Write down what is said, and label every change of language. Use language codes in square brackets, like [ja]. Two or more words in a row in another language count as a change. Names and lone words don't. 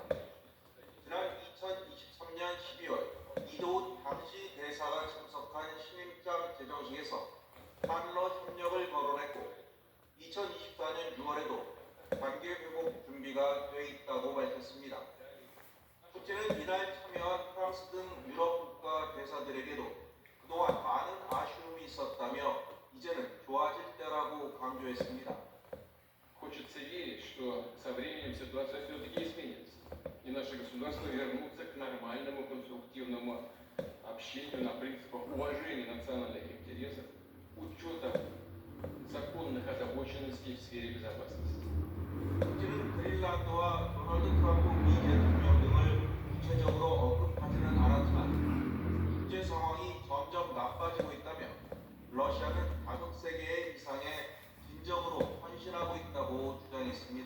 [ko] 지난 2023년 12월 이도훈 당시 대사가 참석한 신임장 제정식에서 한러 협력을 거론했고 2024년 6월에도 관계 회복 준비가 돼 있다고 밝혔습니다. 푸틴은 이날 참여한 프랑스 등 유럽 국가 대사들에게도 그동안 많은 아쉬움이 있었다며 이제는 좋아질 때라고 강조했습니다. [ru] Хочется верить, что со временем ситуация все-таки изменится, и наши государства вернутся к нормальному конструктивному общению на принципах уважения национальных интересов, учета законных озабоченностей в сфере безопасности. [ko] 푸틴은 그린란드와 도널드 트럼프 미 대통령 등을 구체적으로 언급하지는 않았지만 국제 상황이 점점 나빠지고 있다며 러시아는 다국세계의 이상에 진정으로 헌신하고 있다고 주장했습니다.